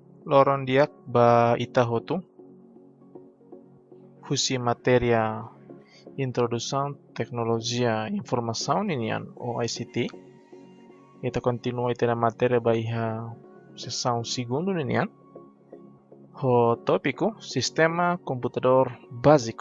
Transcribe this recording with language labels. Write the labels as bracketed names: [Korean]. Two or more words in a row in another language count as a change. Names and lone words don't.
[Tetum] Loron diak ba ita hotu husi materia [Portuguese] introdução tecnologia informação [Tetum] ninian ou ICT. Ita continua ita na matéria ba iha [Portuguese] sessão segundo [Tetum] ninian. [Portuguese] O tópico sistema computador básico.